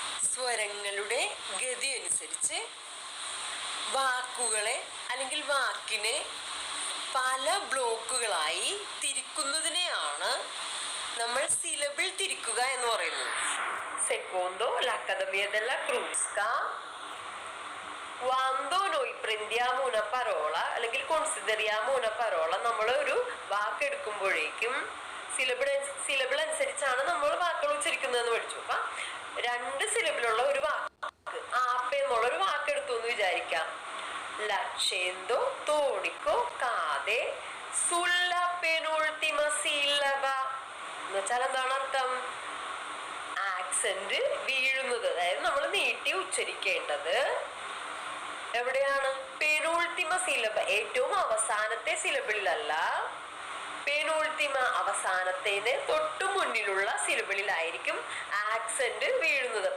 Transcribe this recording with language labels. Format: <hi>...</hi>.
<ml>സ്വരങ്ങളുടെ ഗതി അനുസരിച്ച് വാക്കുകളെ അല്ലെങ്കിൽ വാക്കിനെ പല ബ്ലോക്കുകളായി തിരിക്കുന്നതിനെയാണ് നമ്മൾ സിലബിൾ തിരിക്കുക എന്ന് പറയുന്നത്.</ml> <it>secondo l'Accademia della Crusca, quando noi prendiamo una parola</it> <ml>അല്ലെങ്കിൽ</ml> <it>consideriamo una parola,</it> <ml>നമ്മൾ ഒരു വാക്ക് എടുക്കുമ്പോഴേക്കും സിലബിൾ അനുസരിച്ചാണ് നമ്മൾ വാക്കുകൾ ഉച്ചരിക്കുന്നതെന്ന് പഠിച്ചു. അപ്പൊ 2 സിലബിളുള്ള ഒരു വാക്ക്, ആപ്പ എന്നുള്ളൊരു വാക്ക് എടുത്തു എന്ന് വിചാരിക്കാം.</ml> <it>l'accento tonico cade sulla penultima sillaba</it> <ml>എന്ന് വെച്ചാൽ എന്താണ് അർത്ഥം? ആക്സെന്റ് വീഴുന്നത്, അതായത് നമ്മൾ നീട്ടി ഉച്ചരിക്കേണ്ടത് എവിടെയാണ്? പെനൂൾത്തിമ സിലബ, ഏറ്റവും അവസാനത്തെ സിലബിളിലല്ല, പെനൂൾത്തിമ അവസാനത്തേന് തൊട്ടു മുന്നിലുള്ള സിലബിളിലായിരിക്കും ആക്സെന്റ് വീഴുന്നത്.</ml>